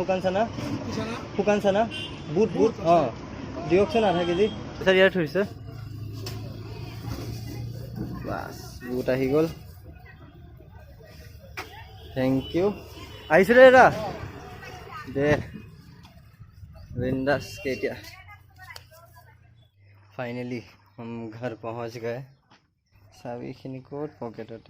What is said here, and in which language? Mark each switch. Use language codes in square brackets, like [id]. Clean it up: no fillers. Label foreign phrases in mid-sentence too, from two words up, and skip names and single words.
[as] শুকান চানা বুট অঁ দিয়কচোন আধা কেজি। পইচা ইয়াত থৈছে। বাছ বুট আহি গ'ল, [en] thank you. [as] আহিছোঁ দে দাদা, দে [hi] बिंदास के क्या फाइनली हम घर पहुंच गए। [as] চাবিখিনি ক'ত? পকেটতে।